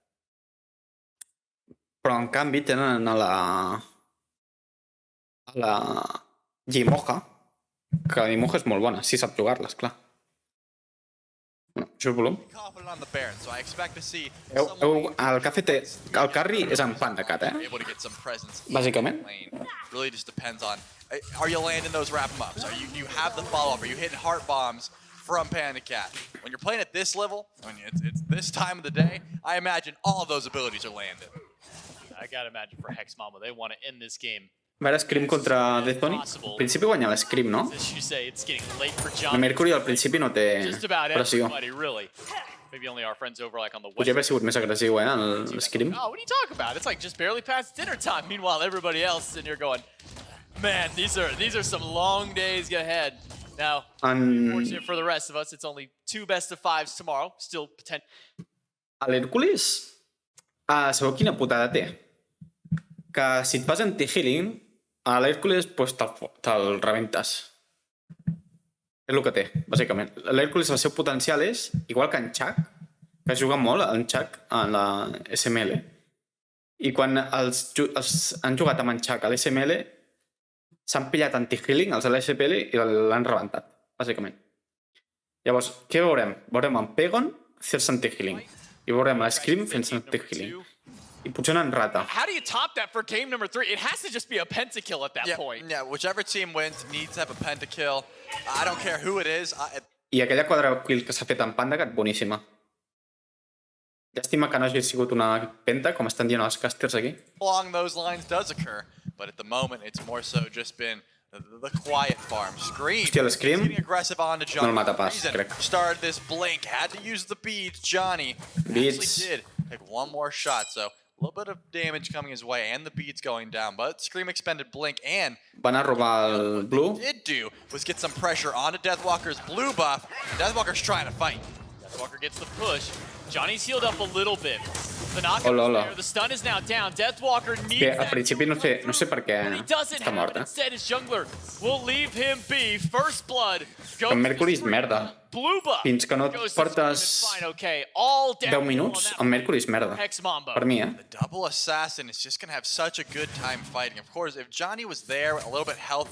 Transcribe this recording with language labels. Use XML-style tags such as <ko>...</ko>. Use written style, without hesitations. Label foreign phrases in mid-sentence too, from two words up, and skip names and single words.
<ca>Però, en canvi, tenen a la Llimoja, que la Llimoja és molt bona, si sap jugar-les, clar. Bueno, això és volum. El que ha fet... El carry és en Panda Cat, bàsicament.</ca> <en>Really just depends on, are you landing those wrap em ups? You have the follow up? Are you hitting heart bombs from Panda Cat? When you're playing at this level, when it's this time of the day, I imagine all of those abilities are landed. I gotta imagine for Hex Mambo, they want to end this game.</en> <ca>A veure, Scream contra Dezoni. Al principi guanya l'Scream, no? El Mercury al principi no té pressió. Podria haver sigut més agressiu, l'Scream.</ca> <en>Oh, what are you talking about? It's like just barely past dinner time. Meanwhile, everybody else in here going, man, these are some long days ahead. Now, unfortunately for the rest of us, it's only 2 best of 5s tomorrow. Still potential.</en> <ca>A l'Hèrcules, sabeu quina putada té? Que si et fas anti-healing, a l'Hèrcules te'l rebentes. És el que té, bàsicament. L'Hèrcules, el seu potencial és, igual que en Chuck, que juga molt en Chuck a la SML, i quan els han jugat amb en Chuck a l'SML, s'han pillat anti-healing els de l'SPL i l'han rebentat, bàsicament. Llavors, què veurem? Veurem en Pegon fer-se anti-healing. I veurem l'Scream fent-se anti-healing. I potser en rata.</ca> <en>How do you top that for game number 3? It has to just be a pentakill at that point. Yeah, whichever team wins needs to have a pentakill. I don't care who it is.</en> <ca>I aquella quadra-kill que s'ha fet en Pandacat, boníssima. Llàstima que no hagi sigut una penta, com estan dient els casters aquí.</ca> <en>Along those lines does occur, but at the moment it's more so just been the quiet farm. Scream.</en> <ca>Hòstia, l'Scream no el mata pas, crec.</ca> <en>Started this blink, had to use the beads. Johnny actually did take one more shot, so a little bit of damage coming his way, and the beads going down, but Scream expended Blink, and</en> <ca>van a robar el Blue.</ca> <en>What he did do was get some pressure onto Deathwalker's blue buff. Deathwalker's trying to fight. Deathwalker gets the push. Johnny's healed up a little bit. The knockup is there. The stun is now down. Deathwalker needs that.</en> <ca>Al principi no sé per què està mort.</ca> <en>Instead, his jungler will leave him be. First blood.</en> <ca>El Mercury és merda. Fins que no et portes 10 minuts, el Mercury és merda. Per mi,</ca> <en>The double assassin is just going to have such a good time fighting. Of course, if Johnny was there, a little bit healthy,</en>